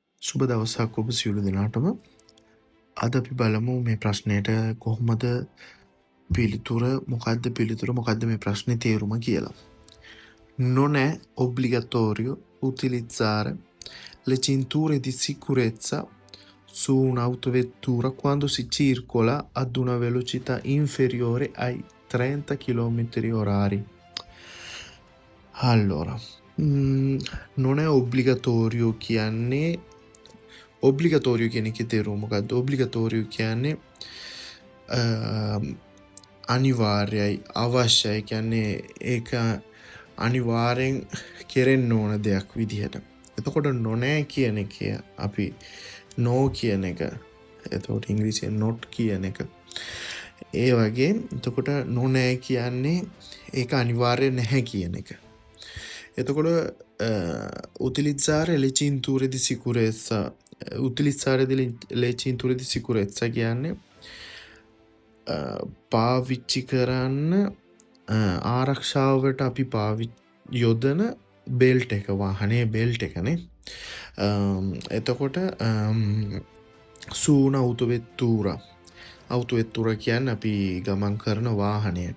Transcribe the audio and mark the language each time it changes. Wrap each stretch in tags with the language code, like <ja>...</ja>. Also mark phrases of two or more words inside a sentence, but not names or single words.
<si>සුබ දවසක් ඔබ සියලු දෙනාටම. අද අපි බලමු මේ ප්‍රශ්නයට කොහොමද පිළිතුර මොකද්ද මේ ප්‍රශ්නේ තේරුම කියලා.</si> <it>Non è obbligatorio utilizzare le cinture di sicurezza su un'autovettura quando si circola ad una velocità inferiore ai 30 km/h. Allora, non è obbligatorio</it> <si>කියන්නේ ඔබ්ලිගතෝරියෝ කියන එකේ තේරුම මොකද්ද? ඔබ්ලිගතෝරියෝ කියන්නේ අනිවාර්යයි, අවශ්‍යයි. කියන්නේ ඒක අනිවාර්යෙන් කෙරෙන්න ඕන දෙයක් විදිහට. එතකොට නොනෑ කියන එක අපි නෝ කියන එක. එතකොට ඉංග්‍රීසියෙන් not කියන එක. ඒ වගේ එතකොට නොනෑ කියන්නේ ඒක අනිවාර්ය නැහැ කියන එක. එතකොට</si> <it>utilizzare le cinture di sicurezza</it> <si>කියන්නේ පාවිච්චි කරන්න ආරක්ෂාවට අපි යොදන බෙල්ට් එක, වාහනේ බෙල්ට් එකනේ. එතකොට</si> <it>su un'autovettura</it> <si>කියන්නේ අපි ගමන් කරන වාහනයට.</si>